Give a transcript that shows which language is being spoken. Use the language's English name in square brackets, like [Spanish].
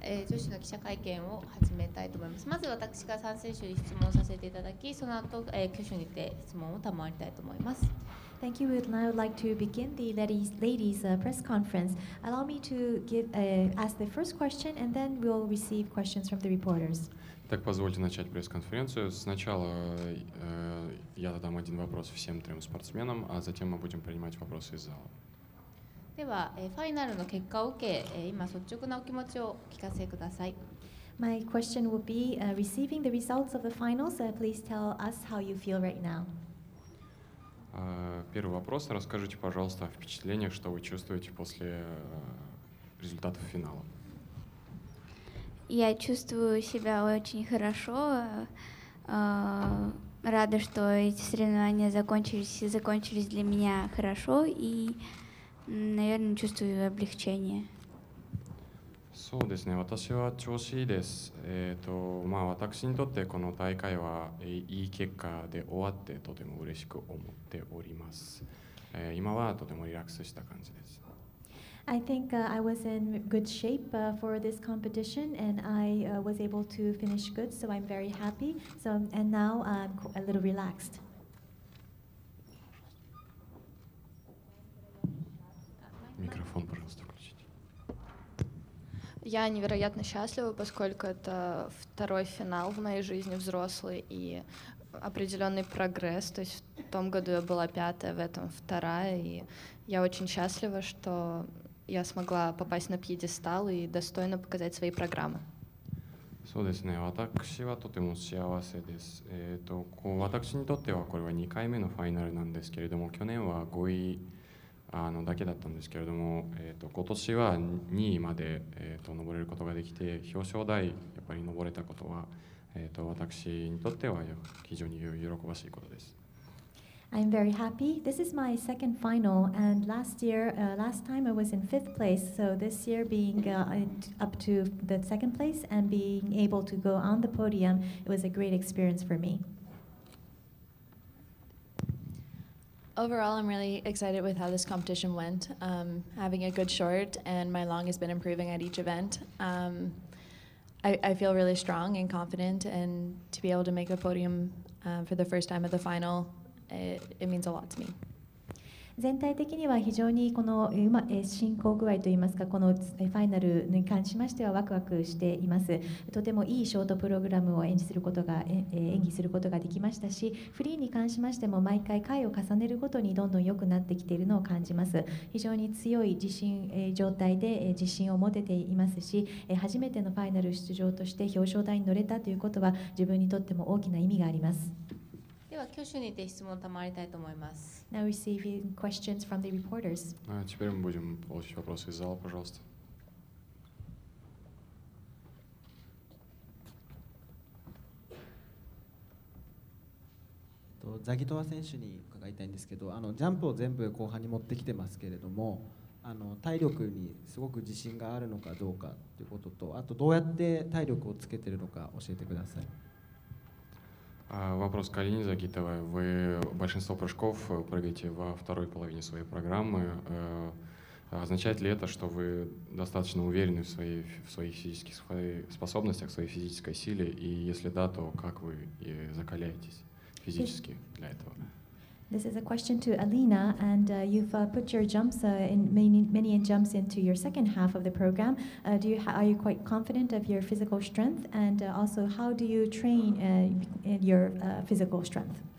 [Japanese] 女子の記者会見を始めたいと思います。まず私が3選手に質問させていただき、その後、挙手にて質問を賜りたいと思います。 [English] Thank you. I would like to begin the ladies press conference. Allow me to ask the first question, and then we'll receive questions from the reporters. [Russian] Так, позвольте начать пресс-конференцию. Сначала я задам один вопрос всем трем спортсменам, а затем мы будем принимать вопросы из зала. [Japanese] では、ファイナルの結果を受け、今率直なお気持ちをお聞かせください。 [English] My question will be, receiving the results of the finals. Please tell us how you feel right now. [Russian] Первый вопрос. Расскажите, пожалуйста, о впечатлениях, что вы чувствуете после результатов финала. Я чувствую себя очень хорошо. Рада, что эти соревнования закончились для меня хорошо, и, наверное, чувствую облегчение. [Japanese] そうですね、私は調子いいです。私にとってこの大会はいい結果で終わってとても嬉しく思っております。今はとてもリラックスした感じです。 [English] I think I was in good shape for this competition, and I was able to finish good, so I'm very happy. And now I'm a little relaxed. [Russian] Микрофон, пожалуйста, включите. Я невероятно счастлива, поскольку это второй финал в моей жизни взрослый и определенный прогресс. То есть в том году я была 5-я, в этом 2-я, и я очень счастлива, что я смогла попасть на пьедестал и достойно показать свои программы. [Japanese] そうですね、私はとても幸せです。私にとってはこれは2回目のファイナルなんですけれども、去年は5位だけだったんですけれども、今年は2位まで、登れることができて、表彰台やっぱり登れたことは、私にとっては非常に喜ばしいことです。 [English] I'm very happy. This is my second final, and last time I was in 5th place. So this year, being up to the 2nd place and being able to go on the podium, it was a great experience for me. Overall, I'm really excited with how this competition went. Having a good short, and my long has been improving at each event. I feel really strong and confident, and to be able to make a podium for the first time at the final, it means a lot to me. [Japanese] 全体的には非常にこの進行具合といいますか、このファイナルに関しましてはワクワクしています。とてもいいショートプログラムを演技することができましたし、フリーに関しましても毎回回を重ねるごとにどんどん良くなってきているのを感じます。非常に強い状態で自信を持てていますし、初めてのファイナル出場として表彰台に乗れたということは自分にとっても大きな意味があります。では挙手にて質問を賜りたいと思います。 [English] Now receiving questions from the reporters. [Russian] Теперь мы будем получить вопросы из зала, пожалуйста. [Japanese] ザギトワ選手に伺いたいんですけど、ジャンプを全部後半に持ってきてますけれども、体力にすごく自信があるのかどうかということと、あとどうやって体力をつけているのか教えてください。 [Russian] Вопрос к Алине Загитовой. Вы большинство прыжков прыгаете во второй половине своей программы. Означает ли это, что вы достаточно уверены в своих физических способностях, в своей физической силе? И если да, то как вы закаляетесь физически для этого? [English] This is a question to Alina, and you've put your jumps in many jumps into your second half of the program. Are you quite confident of your physical strength, and also how do you train your physical strength?